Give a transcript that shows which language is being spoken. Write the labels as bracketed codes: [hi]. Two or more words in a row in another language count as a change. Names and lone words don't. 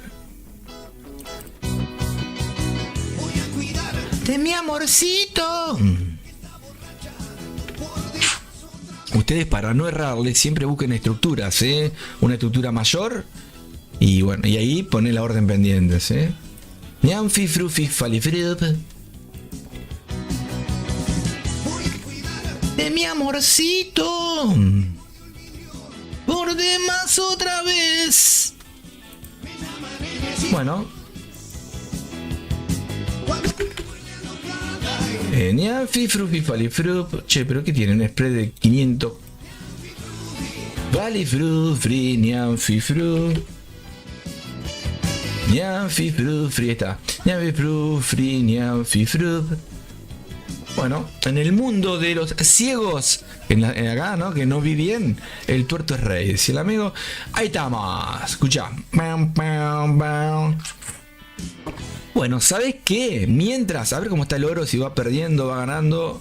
[es] De mi amorcito. Ustedes, para no errarle, siempre busquen estructuras, ¿eh? Una estructura mayor. Y bueno, y ahí ponen la orden pendientes, ¿eh? Ñanfi frufi falifrip. De mi amorcito. Por demás otra vez. Bueno. Ñanfi frufi falifrup. Che, pero ¿qué tiene? Un spread de 500. Falifrup, free, ñanfi frup. Ñanfi frup, free, está. Ñanfi frup, free, ñanfi frup. Bueno, en el mundo de los ciegos, en acá, ¿no? Que no vi bien, el tuerto es rey. Si el amigo, ahí estamos. Escucha. Bueno, ¿sabes qué? Mientras, a ver cómo está el oro, si va perdiendo, va ganando.